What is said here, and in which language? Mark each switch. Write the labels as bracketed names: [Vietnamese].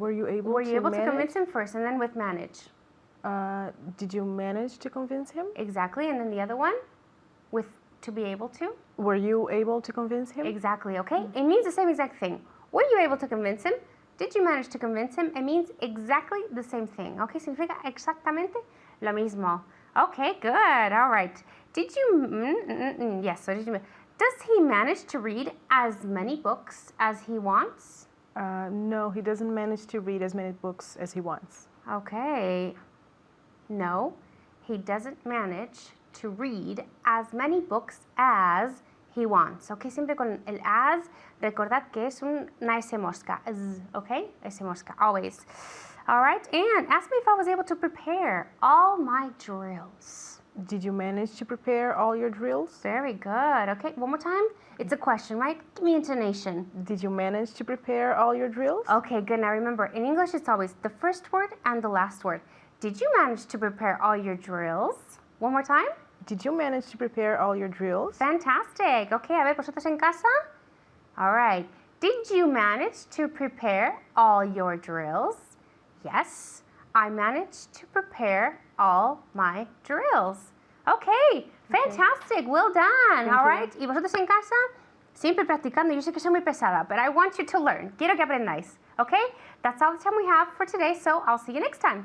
[English] convince him first and then with manage? Did you manage to convince him? Exactly, and then the other one with to be able to? Were you able to convince him? Exactly, okay? It means the same exact thing. Were you able to convince him? Did you manage to convince him? It means exactly the same thing, okay? [Spanish] Significa exactamente lo mismo. [English] Okay, good, all right. Did you, yes, so did you, does he manage to read as many books as he wants? No, he doesn't manage to read as many books as he wants. Okay. No, he doesn't manage to read as many books as he wants. [Spanish] Okay, siempre con el as, recordad que es una S mosca. [English] Okay, S mosca, always. All right, and ask me if I was able to prepare all my drills. Did you manage to prepare all your drills? Very good. Okay, one more time. It's a question, right? Give me intonation. Did you manage to prepare all your drills? Okay, good. Now remember, in English it's always the first word and the last word. Did you manage to prepare all your drills? One more time. Did you manage to prepare all your drills? Fantastic. [Spanish] Okay, a ver, vosotros en casa. [English] All right. Did you manage to prepare all your drills? Yes, I managed to prepare all my drills. Okay, fantastic. Well done. All right. [Spanish] Y vosotros en casa, siempre practicando. Yo sé que soy muy pesada, [English] but I want you to learn. [Spanish] Quiero que aprendáis. Okay? [English] That's all the time we have for today, so I'll see you next time.